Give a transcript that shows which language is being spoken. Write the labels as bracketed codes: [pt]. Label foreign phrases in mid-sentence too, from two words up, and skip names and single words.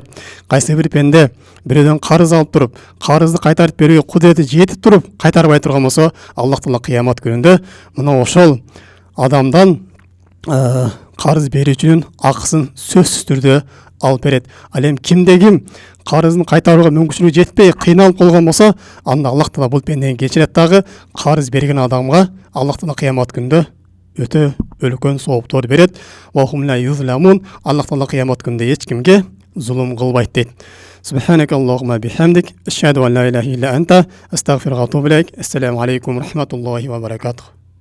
[ky] Кайсы бир пенде бирөөдөн карыз алып туруп, карызды кайтарып берүүгө кудурети жетип туруп кайтарбай турган болсо, Аллах Таала кыямат күнүндө мына ошол адамдан карыз берүүчүнүн акысын сөзсүз түрдө алып берет. Ал эми кимде ким карызын кайтарууга мүмкүнчүлүгү жетпей кыйналып калган болсо, анда Аллах Таала бул пендени кечирет дагы, карыз берген адамга Аллах Таала кыямат күндө өтө үлкөн сооптор берет. [ar] وهم لا يظلمون. [ky] Аллах Таала кыямат күндө эч кимге зулум кылбайт дейт. [ar] سبحانك اللهم بحمدك أشهد أن لا إله إلا أنت أستغفرك وأتوب إليك. السلام عليكم ورحمة الله وبركاته.